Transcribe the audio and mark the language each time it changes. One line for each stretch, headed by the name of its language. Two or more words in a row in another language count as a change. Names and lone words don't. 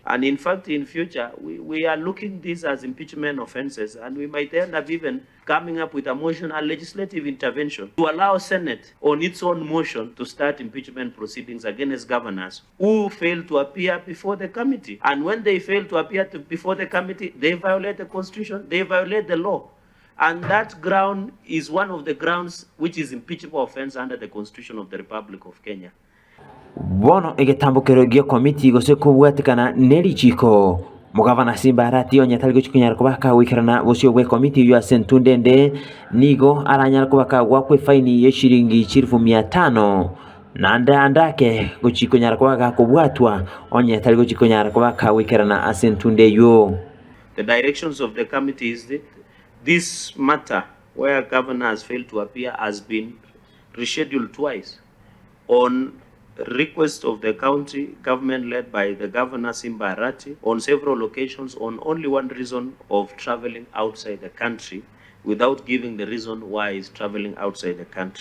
English: And in fact, in future, we are looking this as impeachment offenses, and we might end up even coming up with a motion, a legislative intervention, to allow Senate on its own motion to start impeachment proceedings against governors who fail to appear before the committee. And when they fail to appear before the committee, they violate the Constitution, they violate the law. And that ground is one of the grounds which is impeachable offense under the Constitution of the Republic of Kenya.
Gusii: Bono egetambukero gyo committee gose kubwatikana nelichiko mugavana Simba Arati onyatali gochikunyara kubaka wikirana busio bwe committee yo asentundende nigo aranyara kubaka gwakwe faini ye shilingi 1500 andake gochikunyara kubaka kubwatwa onyatali gochikunyara kubaka wikirana asentunde yo.
English: The directions of the committee is that this matter, where governor has failed to appear, has been rescheduled twice on request of the county government led by the governor Simba Arati on several occasions on only one reason of traveling outside the country without giving the reason why he's traveling outside the country.